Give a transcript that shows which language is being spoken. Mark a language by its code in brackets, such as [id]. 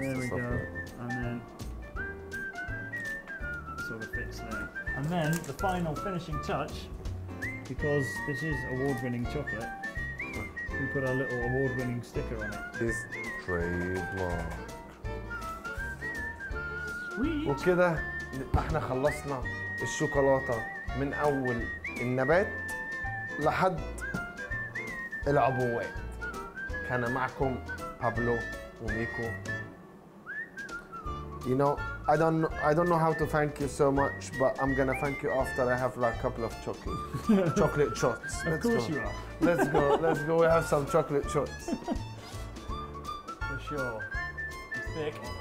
[en] There to we stuff go. like that. And then sort of fits there. And then the final finishing touch, because this is award-winning chocolate, we put our little award-winning sticker on it. This trademark. Sweet. [ar] وكده احنا خلصنا الشوكولاتة من أول النبات لحد العبوات. كان معكم بابلو وميكو. [en] You know, I don't know how to thank you so much, but I'm gonna thank you after I have like a couple of chocolate shots. Of course you are. Let's go. We have some chocolate shots. For sure. It's thick.